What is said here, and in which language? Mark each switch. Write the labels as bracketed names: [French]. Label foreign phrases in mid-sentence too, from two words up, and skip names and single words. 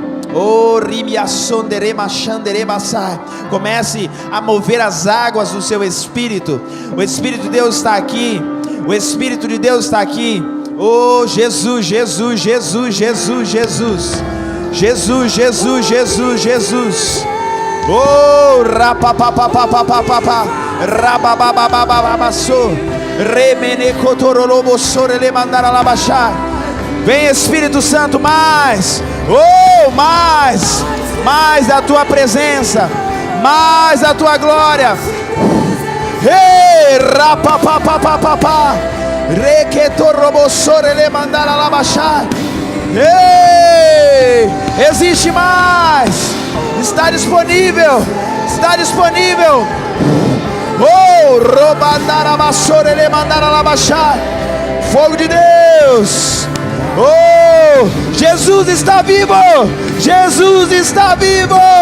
[Portuguese] Oh, ribiassondere machandere bassar. Comece a mover as águas do seu espírito. O Espírito de Deus está aqui. O Espírito de Deus está aqui. Oh, Jesus, Jesus, Jesus, Jesus, Jesus. Jesus, Jesus, Jesus, Jesus. Oh, rapapapapapapapá, rababababababaçô, remenecotorolobossore mandara labaxá. Vem, Espírito Santo, mais. Oh, mais. Mais da tua presença, mais da tua glória. Ei, rapapapapapapá, requetorobossore mandara labaxá. Ei, existe mais, está disponível, está disponível. Oh, robandarabassore ele mandara labaxar. Fogo de Deus. Oh, Jesus está vivo, Jesus está vivo.